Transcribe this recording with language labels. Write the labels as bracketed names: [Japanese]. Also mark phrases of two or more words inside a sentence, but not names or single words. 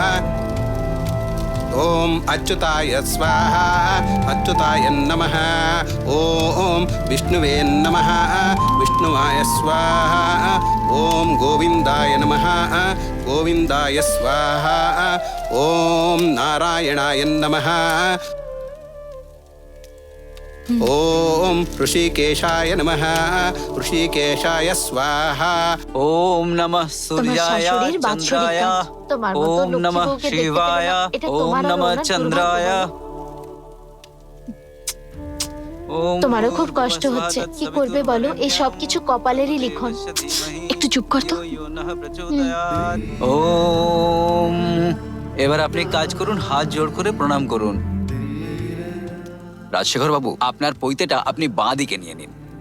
[Sanskrit] ओम अच्युताय स्वाहा अच्युताय नमः ओम विष्णुवे नमः विष्णुवाय स्वाहा ओम गोविंदाय नमः गोविंदाय स्वाहा ओम नारायणाय नमः ओम ऋषिकेशाय नमः ऋषिकेशाय स्वाहा ओम नमः सूर्याय चंद्राय ओम नमः शिवाय ओम नमः चंद्राय। [Bangla] তোমারও খুব কষ্ট হচ্ছে, কি করবে বলো? এই সব কিছু কপালেরই লিখন। একটু চুপ কর তো। ওম, এবার আপনি কাজ করুন, হাত জোড় করে প্রণাম করুন। রাজশেখর বাবু, আপনার পৈতেটা আপনি বাঁ দিকে নিয়ে নিন।